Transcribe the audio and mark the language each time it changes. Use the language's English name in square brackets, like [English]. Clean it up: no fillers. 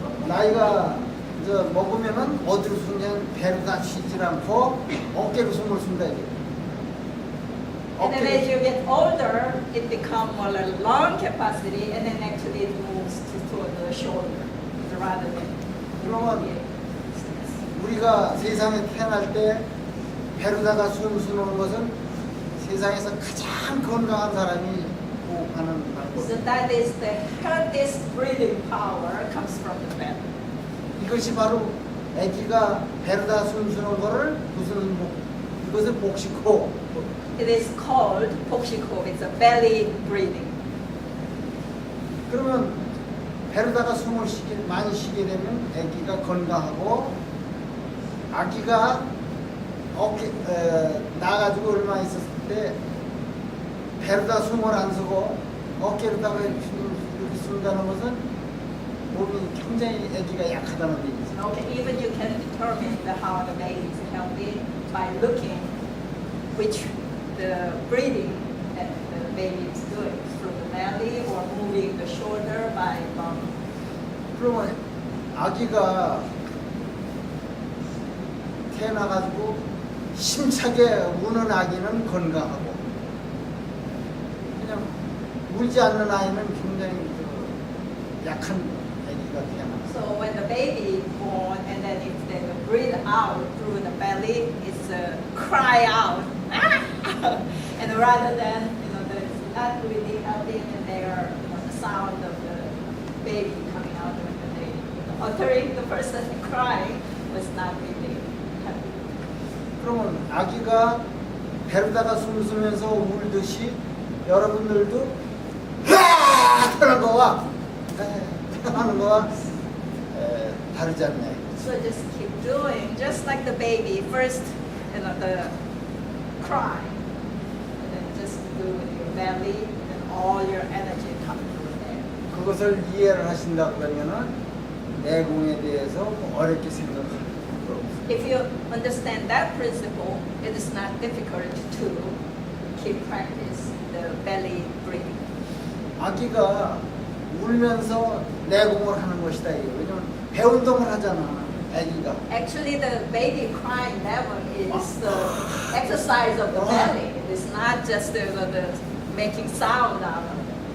[Korean] 나이가 이제 먹으면은 어디로 숨냐면 배로다 쉬질 않고 어깨로 숨을 쉰다 이게. [English] And then as you get older, it becomes more like lung capacity, and then actually it moves toward the shoulder rather than. [Korean] 그러면 우리가 세상에 태어날 때 배로다가 숨 쉬는 것은 세상에서 가장 건강한 사람이 호흡하는 [English] So [Korean] 방법. [English] that is the healthiest breathing power comes from the belly. [Korean] 이것이 바로 아기가 배로다 숨 쉬는 거를 무슨 이것을 복식호. [English] It is called 복식호흡. It's a belly breathing. [Korean] 그러면 배로다가 숨을 많이 쉬게 되면 아기가 건강하고 아기가 어깨 나가지고 얼마 있었을 때 배로다 숨을 안 쉬고 어깨로다가 이렇게 숨는다는 것은 몸이 굉장히 아기가 약하다는 얘기죠. [English] Okay, even you can determine how the baby is healthy by looking which the breathing that the baby is doing through the belly or moving the shoulder by lung. [Korean] 그러면 아기가 태어나가지고 힘차게 우는 아기는 건강하고 그냥 울지 않는 아이는 굉장히 약한 아기가 태어나요. [English] So when the baby is born and then if they breathe out through the belly, it's a cry out. And rather than, it's not really healthy and they are, the sound of the baby coming out of the baby. Uttering the person crying was not really healthy. [Korean] 그러면 아기가 배로다가 숨 쉬면서 울듯이 여러분들도 하는 거와 하는 거와 다르지 않나요? [English] So just keep doing, just like the baby. First, the cry, and then just do with your belly, and all your energy comes through there. [Korean] 그것을 이해를 하신다고 그러면은 내공에 대해서 뭐 어렵게 생각할 필요 없어요. [English] If you understand that principle, it is not difficult to keep practice the belly breathing. [Korean] 아기가 울면서 내공을 하는 것이다 이거. 왜냐면 배 운동을 하잖아. 아기가. [English] Actually, the baby crying level is the exercise of the belly. It is not just the making sound out of it.